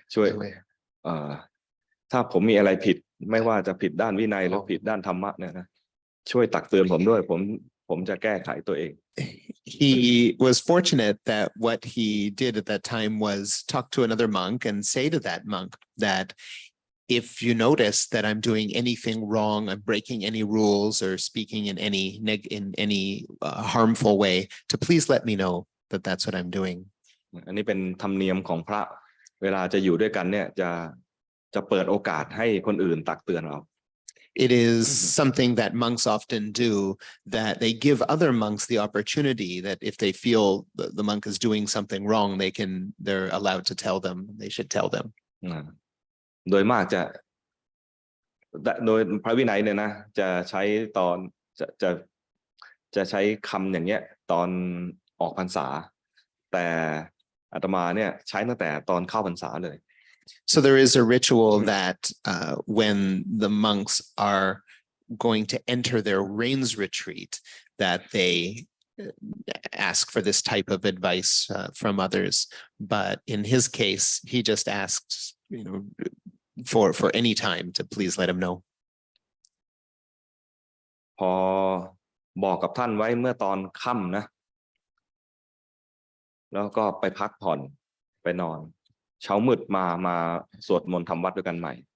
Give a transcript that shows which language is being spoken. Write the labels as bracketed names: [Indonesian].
[Thai] ช่วยถ้าผมมีอะไรผิดไม่ว่าจะผิดด้านวินัยหรือผิดด้านธรรมะเนี่ยนะช่วยตักเตือนผมด้วยผมจะแก้ไขตัวเอง [English] He was fortunate that what he did at that time was talk to another monk and say to that monk that if you notice that I'm doing anything wrong, I'm breaking any rules or speaking in any harmful way, to please let me know that that's what I'm doing. [Thai] อันนี้เป็นธรรมเนียมของพระเวลาจะอยู่ด้วยกันเนี่ยจะเปิดโอกาสให้คนอื่นตักเตือนเรา [English] It is something that monks often do, that they give other monks the opportunity that if they feel the monk is doing something wrong, they're allowed to tell them, they should tell them. [Thai] โดยมากโดยพระวินัยเนี่ยนะจะใช้ตอนจะใช้คำอย่างเงี้ยตอนออกพรรษาแต่อาตมาเนี่ยใช้ตั้งแต่ตอนเข้าพรรษาเลย [English] So there is a ritual that when the monks are going to enter their rains retreat, that they ask for this type of advice from others. But in his case, he just asked, for any time to please let him know. [Thai] พอบอกกับท่านไว้เมื่อตอนค่ำนะแล้วก็ไปพักผ่อนไปนอนเช้ามืดมาสวดมนต์ทำวัดด้วยกันใหม่